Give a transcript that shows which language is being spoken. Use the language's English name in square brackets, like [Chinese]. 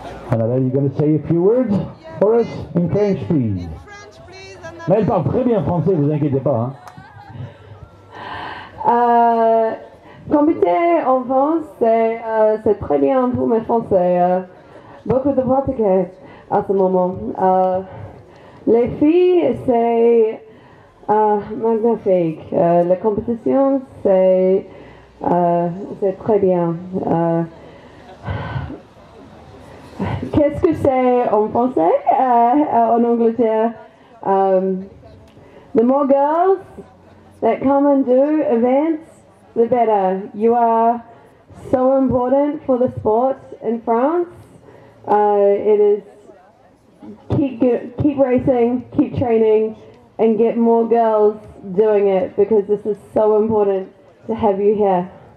[English] Annabelle, you're going to say a few words for us in French, please. [French] Mais elle parle très bien français, vous inquiétez pas. Compéter en France, c'est très bien pour mes français. Beaucoup de pratiquer à ce moment. Les filles, c'est magnifique. La compétition, c'est très bien. Qu'est-ce que c'est en français en Angleterre? [English] The more girls that come and do events, the better. You are so important for the sport in France. It is keep racing, keep training, and get more girls doing it because this is so important to have you here.